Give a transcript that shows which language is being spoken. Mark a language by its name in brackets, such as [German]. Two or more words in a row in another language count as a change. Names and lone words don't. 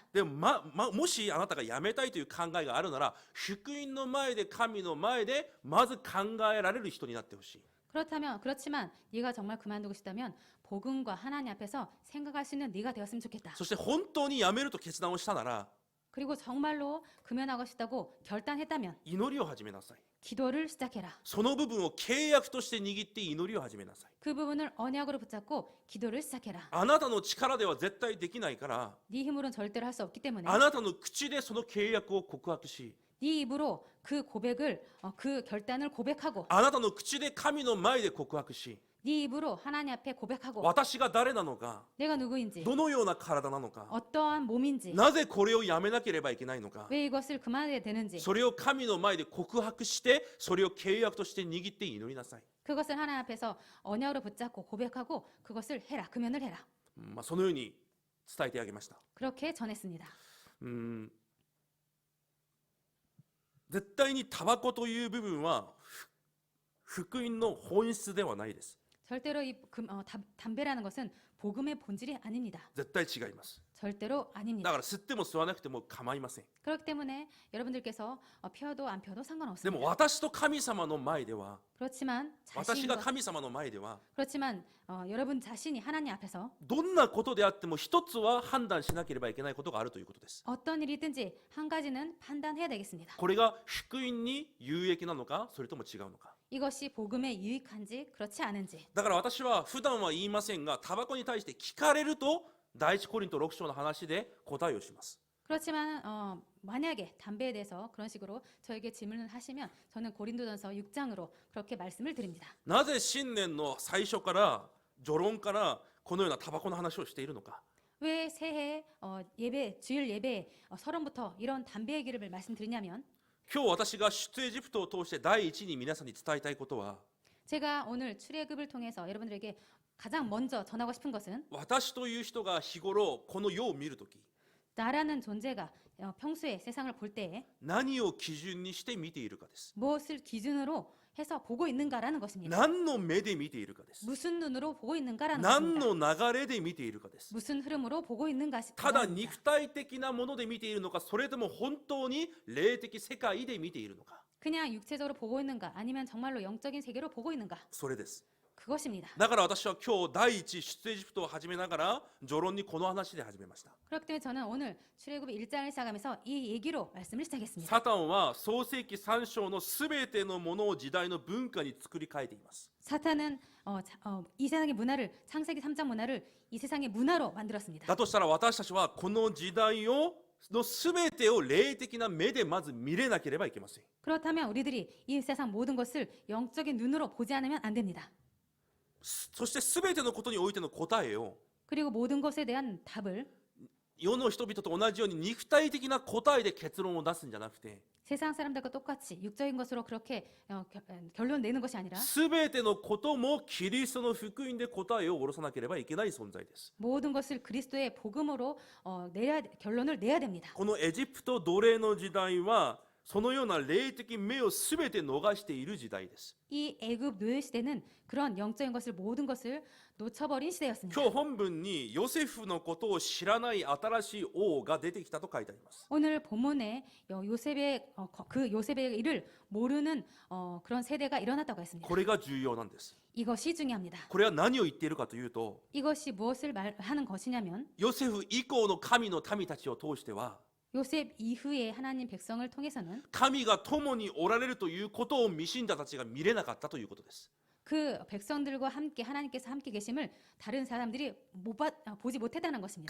[Japanese] でも、もしあなたがやめたいという考えがあるなら福音の前で神の前でまず考えられる人になってほしい [Korean] 그렇지만 네가 정말 그만두고 싶다면 복음과 하나님 앞에서 생각할 수 있는 네가 되었으면 좋겠다. [Japanese] そして本当にやめると決断をしたなら [Korean] 그리고 정말로 금연하고 싶다고 결단했다면 [Japanese] 祈りを始めなさい [Korean] 기도를 시작해라. [Japanese] その部分を契約として握って祈りを始めなさい [Korean] 그 부분을 언약으로 붙잡고 기도를 시작해라. [Japanese] あなたの力では絶対できないから [Korean] 네 힘으로는 절대로 할 수 없기 때문에 [Japanese] あなたの口でその契約を告白し [Korean] 네 입으로 그 고백을 그 결단을 고백하고 [Japanese] あなたの口で神の前で告白し [Korean] 네 입으로 하나님 앞에 고백하고 [Japanese] 私が誰なのか [Korean] 내가 누구인지 [Japanese] どのような体なのか [Korean] 어떠한 몸인지 [Japanese] なぜこれをやめなければいけないのか [Korean] 왜 이것을 그만해야 되는지 [Japanese] それを神の前で告白してそれを契約として握って祈りなさい、 [Korean] 그것을 하나님 앞에서 언약으로 붙잡고 고백하고 그것을 해라. 금연을 해라. [Japanese] そのように伝えてあげました。 [Korean] 그렇게 전했습니다. [Japanese] 絶対にタバコという部分は福音の本質ではないです。 [Korean] 절대로 담배라는 것은 복음의 본질이 아닙니다. [Japanese] 絶対違います。 [Korean] 절대로 [Japanese] だ [Korean] 아닙니다. [Japanese] から吸っても吸わなくても構いません。 [Korean] 그렇기 때문에 여러분들께서 펴도 안 펴도 [Japanese] でも [Korean] 상관없습니다. [Japanese] 私と神様の前では [Korean] 그렇지만 [Japanese] 私が神様の前では [Korean] 그렇지만 여러분 자신이 하나님 앞에서 [Japanese] どんなことであっても一つは判断しなければいけないことがあるということです。 [Korean] 어떤 일이든지 한 가지는 판단해야 되겠습니다. [Japanese] これが福音に有益なのかそれとも違うのか。 [Korean] 이것이 복음에 유익한지 그렇지 않은지. [Japanese] だから私は普段は言いませんがタバコに対して聞かれると第一コリント6章の話で答えをします。 [Korean] 그렇지만 만약에 담배에 대해서 그런 식으로 저에게 질문을 하시면 저는 고린도전서 6장으로 그렇게 말씀을 드립니다. [Japanese] なぜ新年の最初から序論からこのようなタバコの話をしているのか。 [Korean] 왜 새해 예배 주일 예배 서론부터 이런 담배 얘기를 말씀드리냐면 [Japanese] 今日私が出エジプトを通して第一に皆さんに伝えたいことは [Korean] 제가 오늘 출애굽을 통해서 여러분들에게 가장 먼저 전하고 싶은 것은 [Japanese] 私という人が日頃この世を見るとき [Korean] 나라는 존재가 평소에 세상을 볼 때에 [Japanese] 何を基準にして見ているかです。 [Korean] 무엇을 기준으로 해서 보고 있는가라는 것입니다. [Japanese] 何の目で見ているかです。 [Korean] 무슨 눈으로 보고 있는가라는 [Japanese] 何 [Korean] 것입니다. [Japanese] の流れで見ているかです。 [Korean] 무슨 흐름으로 보고 있는가 [Japanese] ただ [Korean] 싶습니다. [Japanese] 肉体的なもので見ているのかそれとも本当に霊的世界で見ているのか [Korean] 그냥 육체적으로 보고 있는가 아니면 정말로 영적인 세계로 보고 있는가 [Japanese] それです。 [Korean] 그것입니다. [Japanese] だから私は今日第一出エジプトを始めながら序論にこの話で始めました。 [Korean] 그렇기 때문에 저는 오늘 출애굽 1장을 시작하면서 이 얘기로 말씀을 시작했습니다. [Japanese] サタンは創世記3章のすべてのものを時代の文化に作り変えています。 [Korean] 사탄은 이 세상의 문화를 창세기 3장 문화를 이 세상의 문화로 만들었습니다. [Japanese] だとしたら私たちはこの時代のすべてを霊的な目でまず見れなければいけません。 [Korean] 그렇다면 우리들이 이 세상 모든 것을 영적인 눈으로 보지 않으면 안 됩니다. [Japanese] そしてすべてのことにおいての答えを [Korean] 그리고 모든 것에 대한 답을 [Japanese] 世の人々と同じように肉体的な答えで結論を出すんじゃなくて [Korean] 세상 사람들과 똑같이 육적인 것으로 그렇게 결론 내는 것이 아니라 [Japanese] すべてのこともキリストの福音で答えを下ろさなければいけない存在です。 [Korean] 모든 것을 그리스도의 복음으로 결론을 내야 됩니다. [Japanese] このエジプト奴隷の時代はそのような霊的目をすべて逃している時代です。 [Korean] 이 애굽 노예 시대는 그런 영적인 것을 모든 것을 놓쳐버린 시대였습니다. [Japanese] 今日本文にヨセフのことを知らない新しい王が出てきたと書いてあります。 [Korean] 오늘 본문에 요셉의 일을 모르는 그런 세대가 일어났다고 했습니다. [Japanese] これが重要なんです。 [Korean] 이것이 중요합니다. [Japanese] これは何を言っているかというと [Korean] 이것이 무엇을 말하는 것이냐면 [Japanese] ヨセフ以降の神の民たちを通しては [Korean] 요셉 이후에 하나님 백성을 통해서는 [Japanese] 神が共におられるということを未信者たちが見れなかったということです。 [Korean] 그 백성들과 함께 하나님께서 함께 계심을 다른 사람들이 보지 못했다는 것입니다.